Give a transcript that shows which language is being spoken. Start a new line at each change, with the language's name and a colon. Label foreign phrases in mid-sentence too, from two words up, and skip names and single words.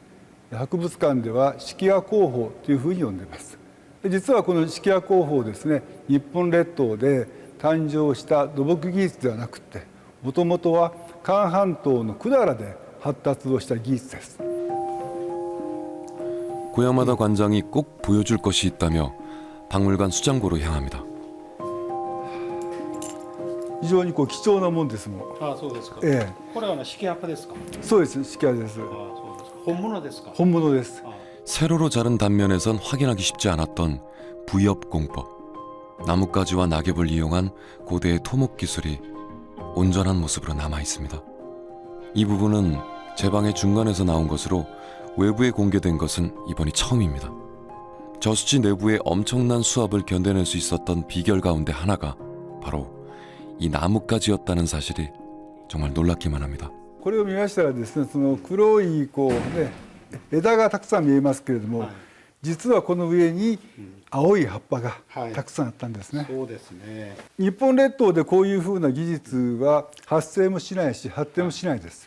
Japanese: 博物館では式屋工法というふうに呼んでいます。実はこの式屋工法ですね、日本列島で誕生した土木技術ではなくて、もともとは韓半島の百済で発達をした技術です。
Korean: 고야마다 관장이 꼭 보여줄 것이 있다며 박물관 수장고로 향합니다.
Japanese: 非常にこう貴重なもんですもん。あ、そうですか。えこれは式葉っぱですか。そうです、式屋です。あ、そうですか。本物ですか。本物です。
Korean: 세로로 자른 단면에선 확인하기 쉽지 않았던 부엽공법. 나뭇가지와 낙엽을 이용한 고대의 토목 기술이 온전한 모습으로 남아 있습니다. 이 부분은 제방의 중간에서 나온 것으로 외부에 공개된 것은 이번이 처음입니다. 저수지 내부의 엄청난 수압을 견뎌낼 수 있었던 비결 가운데 하나가 바로 이 나뭇가지였다는 사실이 정말 놀랍기만 합니다.
Japanese: これを見ましたらですね、その黒いこうね枝がたくさん見えますけれども、実はこの上に青い葉っぱがたくさんあったんですね。そうですね。日本列島でこういうふうな技術は発生もしないし発展もしないです。